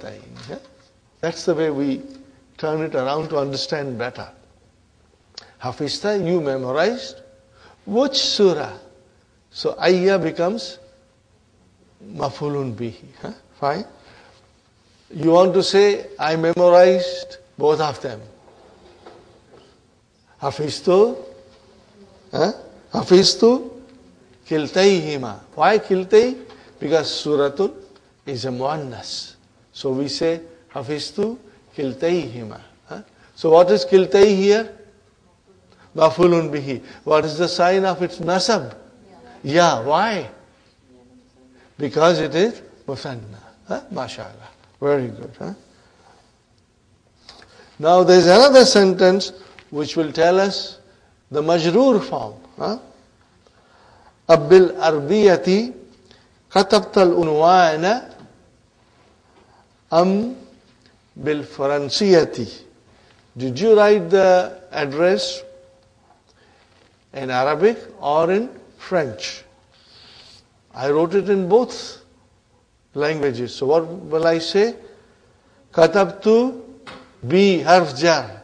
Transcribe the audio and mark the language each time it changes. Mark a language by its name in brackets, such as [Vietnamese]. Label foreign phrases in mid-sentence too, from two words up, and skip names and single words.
[English] That's the way we turn it around to understand better. Hafizta, you memorized. Which surah? So ayya becomes [Arabic] مفعول به. [English] Huh? Fine. You want to say, I memorized both of them. [Arabic] Hafiztu. Huh? حفظت كلتيهما. [English] Why kiltay? Because suratun is a muannas. So we say [Arabic] حفظت كلتيهما. [English] Huh? So what is kiltay here? [Arabic] مفعول به. [English] What is the sign of its nasab? Yeah. Why? Because it is musanna. Huh? MashaAllah. Very good. Huh? Now there is another sentence which will tell us the majroor form. Huh? [Arabic] أبالعربية كتبت العنوان أم بالفرنسية. [English] Did you write the address in Arabic or in French? I wrote it in both languages. So what will I say? [Arabic] كتبت بحرف جر.